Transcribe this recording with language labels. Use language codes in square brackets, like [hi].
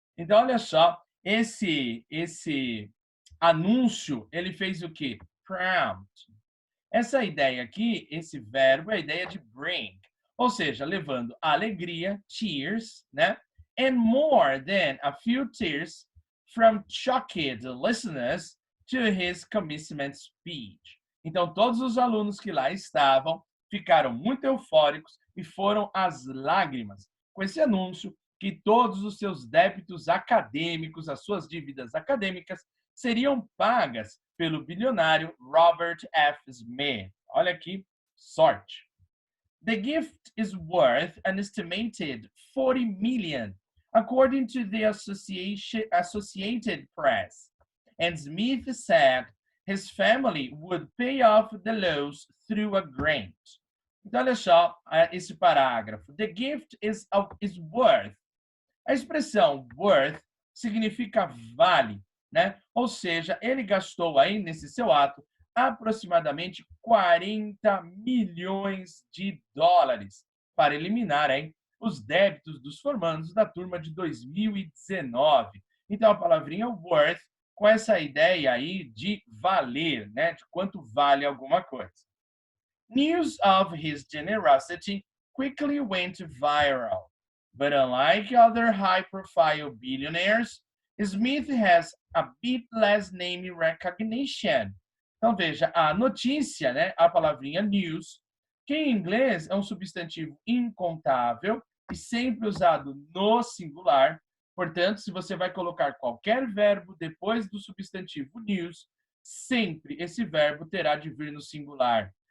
[pt] Então olha só, esse anúncio, ele fez o quê? Prompt. Essa ideia aqui, esse verbo, é a ideia de bring. ou seja, levando alegria, tears, né? [en] And more than a few tears from shocked listeners to his commencement speech. [pt] Então, todos os alunos que lá estavam ficaram muito eufóricos e foram às lágrimas com esse anúncio que todos os seus débitos acadêmicos, as suas dívidas acadêmicas, seriam pagas pelo bilionário Robert F. Smith. Olha que sorte. [en] The gift is worth an estimated 40 million, according to the Associated Press. And Smith said his family would pay off the loans through a grant. [pt] Então, olha só esse parágrafo. [en] The gift is worth. [pt] A expressão worth significa vale, né? Ou seja, ele gastou aí nesse seu ato aproximadamente 40 milhões de dólares para eliminar aí os débitos dos formandos da turma de 2019. Então, a palavrinha worth com essa ideia aí de valer, né? De quanto vale alguma coisa. [en] News of his generosity quickly went viral. But unlike other high-profile billionaires, Smith has a bit less name recognition. [pt] Então, veja, a notícia, né, a palavrinha news, que em inglês é um substantivo incontável e sempre usado no singular. Portanto, se você vai colocar qualquer verbo depois do substantivo news, sempre esse verbo terá de vir no singular.